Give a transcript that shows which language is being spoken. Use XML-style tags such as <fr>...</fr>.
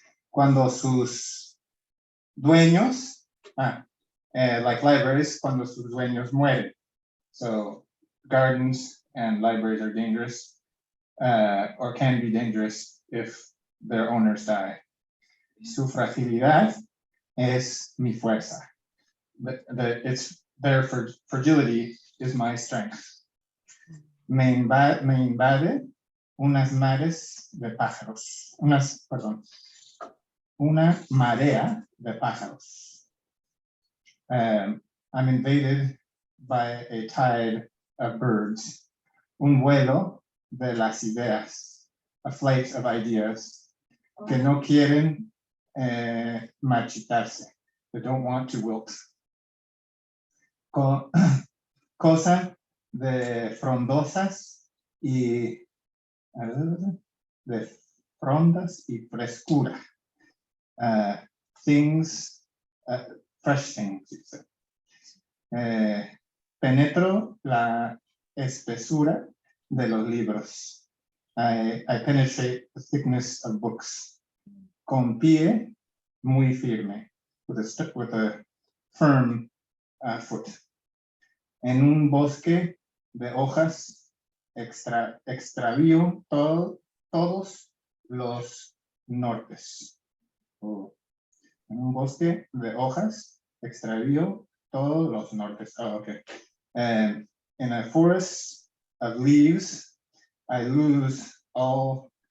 <es>Cuando sus dueños,</es> <en>like libraries,</en> <es>cuando sus dueños mueren.</es> <en>So gardens and libraries are dangerous, or can be dangerous if their owners die.</en> <es>Su fragilidad es mi fuerza.</es> <en>It's their fragility is my strength.</en> <es>Me invade unas mares de pájaros. Una marea de pájaros.</es> <en>I'm invaded by a tide of birds.</en> <es>Un vuelo de las ideas.</es> <en>A flight of ideas</en> <es>que no quieren marchitarse.</es> <en>They don't want to wilt.</en> <es>Cosa de frondosas y de frondas y frescura.</es> <en>Things, fresh things.</en> <es>Penetro la espesura de los libros.</es> <en>I penetrate the thickness of books.</en> <es>Con pie muy firme,</es> <en>with a firm foot.</en> <es>En un bosque de hojas extravío todos los nortes. En un bosque de hojas extravío todos los nortes.</es> <en>Oh, okay. And in a forest of leaves, I lose all</en>